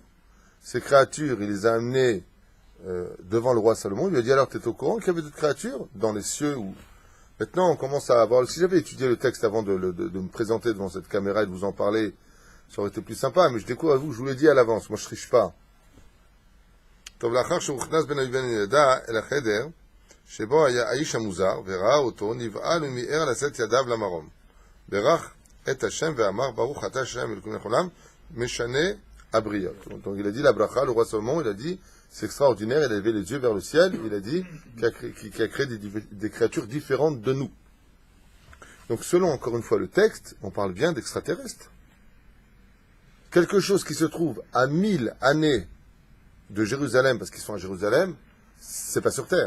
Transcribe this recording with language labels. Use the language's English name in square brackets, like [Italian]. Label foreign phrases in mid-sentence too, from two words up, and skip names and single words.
[French] Ces créatures, il les a amenées devant le roi Salomon. Il lui a dit, alors, tu es au courant qu'il y avait d'autres créatures dans les cieux où... Maintenant, on commence à avoir... Si j'avais étudié le texte avant de me présenter devant cette caméra et de vous en parler, ça aurait été plus sympa. Mais je découvre à vous, je vous l'ai dit à l'avance. Moi, je ne triche pas. [Hebrew] טוב, לאחר שהוכנס בן יהודה אל החדר, שבו היה האיש המוזר, וראה אותו, נבהל ומיהר לשאת ידיו למרום. ברך את השם ואמר, ברוך אתה השם אלוקים לכולם, משנה הבריות. [French] Donc il a dit la bracha, le roi Salomon, il a dit, c'est extraordinaire, il a levé les yeux vers le ciel, il a dit qu'il a créé des créatures différentes de nous. Donc selon, encore une fois, le texte, on parle bien d'extraterrestres. Quelque chose qui se trouve à 1000 années de Jérusalem, parce qu'ils sont à Jérusalem, c'est pas sur terre.